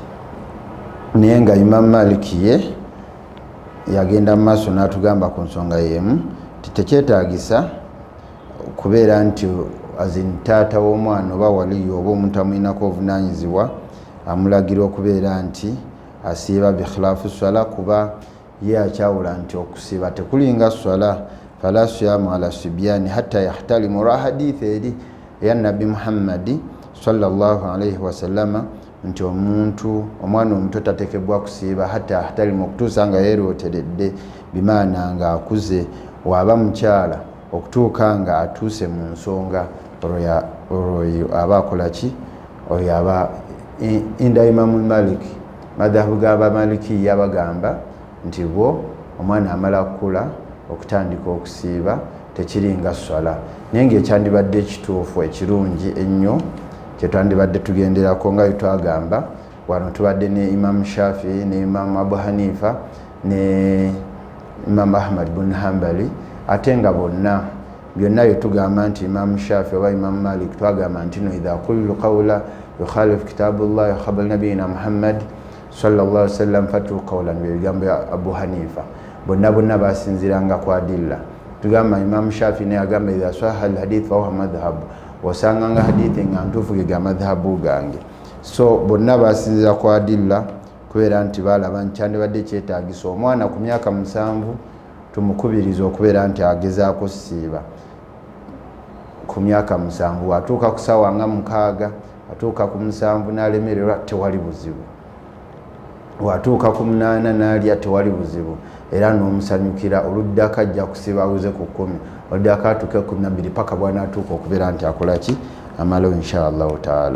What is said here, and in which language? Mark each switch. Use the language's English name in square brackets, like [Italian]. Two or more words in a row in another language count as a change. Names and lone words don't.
[Ganda] Naye nga Imam Maliki ye yagenda mu maaso n'atugamba ku nsonga y'emu tekyetaagisa kubeera nti taata w'omwana oba waliyo oba omuntu amwinako obuvunaanyizibwa amulagira okubeera nti asiiba bikhilaafu swala, kuba ye akyawula nti okusiiba tekulinga swala. [Arabic] فلا صيام على الصبيان حتى يحتلم. [Ganda] Olwa hadithi eri eya Nabbi Muhammadi [Arabic] صلى الله عليه وسلم [Ganda] nti omwana omuto tateekebwa kusiiba [Arabic] حتى يحتلم, [Ganda] okutuusa nga yeerooteredde, bimaana nga akuze. Waba mukyala okutuuka nga atuuse mu nsonga, olwo aba akola ki? Oyo aba inda Imam Malik, madhabu g'Abamaliki yabagamba nti bo omwana amala kukula okutandika okusiiba tekiringa swala. Naye ng'ekyandibadde ekituufu ekirungi ennyo kyetwandibadde tugenderako nga twagamba wano, tubadde ne Imam Shafi ne Imam Abu Hanifa ne Imam Ahmad bin Hanbali, ate nga bonna byonna bye tugamba nti Imam Shafi oba Imam Malik twagamba nti no [Arabic] إذا كل قول يخالف كتاب الله وخبر نبينا محمد صلى الله عليه وسلم فاتوا قولا, [Ganda] bigambo ya Abu Hanifa. Bonna basinziranga ku adilla. Tugamba Imam Shafi ne agamba [Arabic] إذا صح الحديث فهو مذهب, [Ganda] wasanganga hadithi nga ntuufu ga madhhabu gange. So bonna basinzira ku adilla kubeera nti balaba nti kyandibadde kyetaagisa omwana ku myaka 7 tumukubiriza okubeera nti agezaako siba ku myaka 7, atuuka ku ssaawa nga 6, atuuka ku 7 n'alemererwa tewali buzibu, watuuka ku 8 n'alya tewali buzibu, era n'omusanyukira oluddako ajja kusiba awuze ku 10, oluddako atuuke ku 12 paka bw'anaatuuka okubeera nti akola ki, amalo [Arabic] إن شاء الله تعالى.